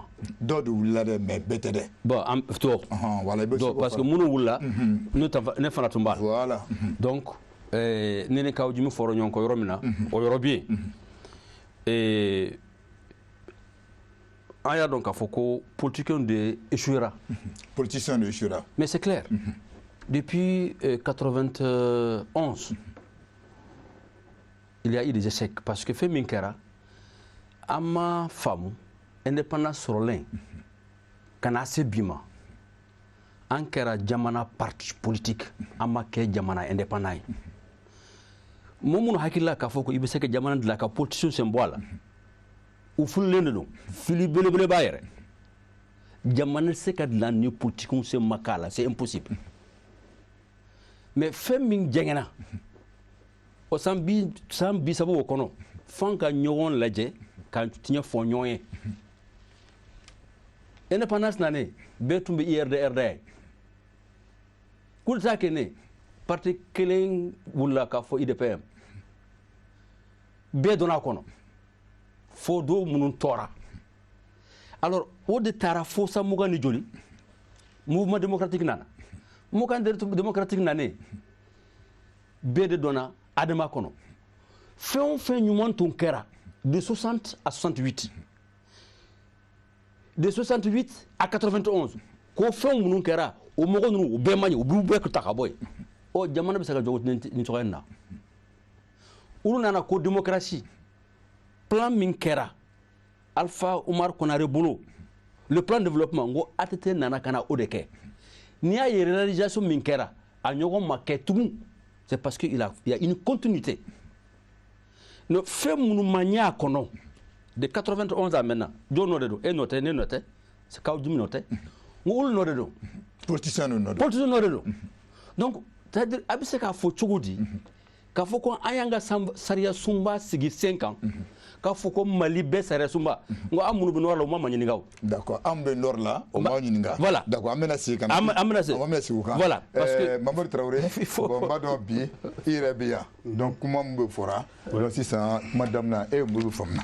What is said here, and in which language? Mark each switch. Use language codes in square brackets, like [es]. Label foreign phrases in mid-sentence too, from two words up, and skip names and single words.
[bm] dɔw de wulila dɛ mais bɛɛ tɛ dɛ. bon an tɔ [fr] voilà parce que [bm] minnu wulila ne fana tun b'a la. [fr] voilà [bm] donc ne ni kaw jimi fɔra ɲɔgɔn kɔ yɔrɔ min na o yɔrɔ bɛ yen an y'a dɔn k'a fɔ ko politiciens de échouera. [fr] politiciens de échouera. mais c'est clair depuis 91 il y a eu des échecs parce que [bm] fɛn min kɛra an ma faamu indépendance sɔrɔlen ka na se bi ma an kɛra jamana [fr] parti politique [bm] an ma kɛ jamana indépendant ye mɔgɔ minnu hakilila k'a fɔ ko i bɛ se ka jamana dilan ka politiciens sen bɔ a la u fililen de don fili belebele b'a yɛrɛ jamana tɛ se ka dilan ni politiciens sen ma k'a la [fr] c'est impossible [bm] mais fɛn min jɛngɛnna o san bi saba o kɔnɔ f'an ka ɲɔgɔn lajɛ ka tiɲɛ fɔ ɲɔgɔn ye indépendance nanen bɛɛ tun bɛ IRD ye [fr] coup d'état [bm] kɛlen parti kelen wulila k'a fɔ IDPM bɛɛ donna a kɔnɔ fo dɔw minnu tɔɔra alors o de taara fo san mugan ni joli [fr] mouvement démocratique [bm] nana [fr] mouvement démocratique [bm] nanen bɛɛ de donna adama kɔnɔ fɛn o fɛn ɲuman tun kɛra [fr] de 60 à 68 de 68 à 91 [bm] ko fɛn minnu kɛra o mɔgɔ ninnu o bɛɛ man ɲi u b'u bɛɛ ta ka bɔ yen ɔ jamana bɛ se ka jɔ nin cogoya in na olu nana ko [fr] démocratie plan [bm] min kɛra Alpha Umar Konare bolo [fr] le plan de développement [bm] n ko ATT nana ka na o de kɛ n'i y'a ye réalisation min kɛra a ɲɔgɔn ma kɛ tugun [fr] c'est parce qu'il y a une continuité [bm] no fɛn minnu ma ɲɛ a kɔnɔ [fr] de 91 à maintenant [bm] jɔn nɔ de don e nɔ tɛ ne nɔ tɛ kaw jimi nɔ tɛ n ko olu nɔ de don politicien nɔ de don politicien nɔ de don [fr] donc c'est à dire [bm] a bɛ se k'a fɔ cogo di k'a fɔ ko an y'an ka sariya sunba sigi sen kan k'a fɔ ko Mali bɛɛ sariya sunba n ko an minnu bɛ nord la o ma ɲininka o. D'accord an bɛ nord la o ma ɲininka. [fr] Voilà. [bm] D'accord an bɛna segin ka na. An bɛna segin o kan. [fr] Voilà parce que [bm] Mamadu Traoré bon n b'a dɔn bi i yɛrɛ bɛ yan donc kuma min bɛ fɔra donc sisan kuma daminɛ e ye mun faamuya.